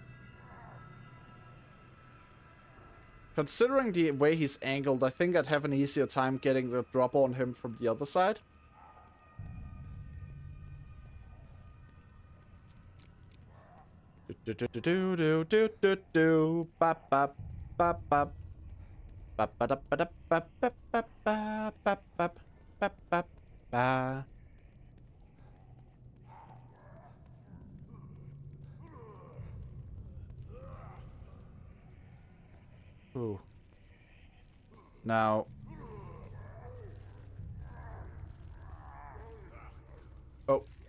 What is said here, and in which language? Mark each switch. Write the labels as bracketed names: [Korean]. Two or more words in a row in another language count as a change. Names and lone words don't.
[English] Considering the way he's angled, I think I'd have an easier time getting the drop on him from the other side. Do do do do do do do do bop bop bop bop bop ba da ba da bop bop bop bop bop bop bop bop ba. Ooh. Now. Oh.